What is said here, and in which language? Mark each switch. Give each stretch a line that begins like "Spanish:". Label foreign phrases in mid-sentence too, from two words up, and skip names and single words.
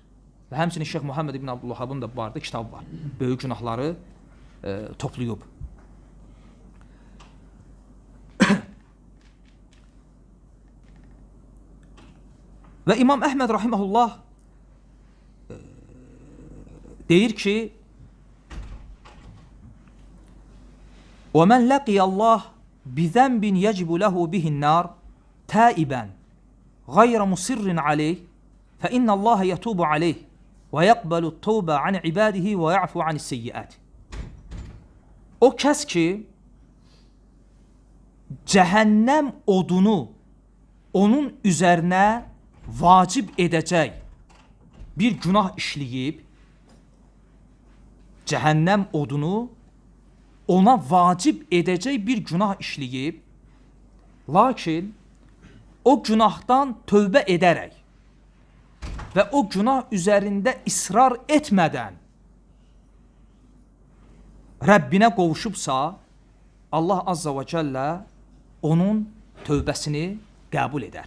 Azerbaijani: Və həmçinin Şeyx Muhammed ibn Abdülvahabın da bu barədə kitabı var. Böyük günahları toplayıb. Və İmam Əhməd rahimehullah deyir ki,
Arabic: وَمَنْ لَقِيَ اللّٰهِ بِذَنْبٍ يَجِبُ لَهُ بِهِ النَّارِ تَائِبًا غَيْرَ مُصِرٍّ عَلَيْهِ فَإِنَّ اللّٰهَ يَتُوبُ عَلَيْهِ وَيَقْبَلُ التَّوْبَ عَنْ عِبَادِهِ وَيَعْفُ عَنِ السَّيِّئَاتِ.
Azerbaijani: O kəs ki, cəhənnəm odunu onun üzərinə vacib edəcək bir günah işləyib, cəhənnəm odunu ona vacib edəcək bir günah işləyib, lakin o günahdan tövbə edərək və o günah üzərində israr etmədən Rəbbinə qovuşubsa, Allah Azza və Cəllə onun tövbəsini qəbul edər.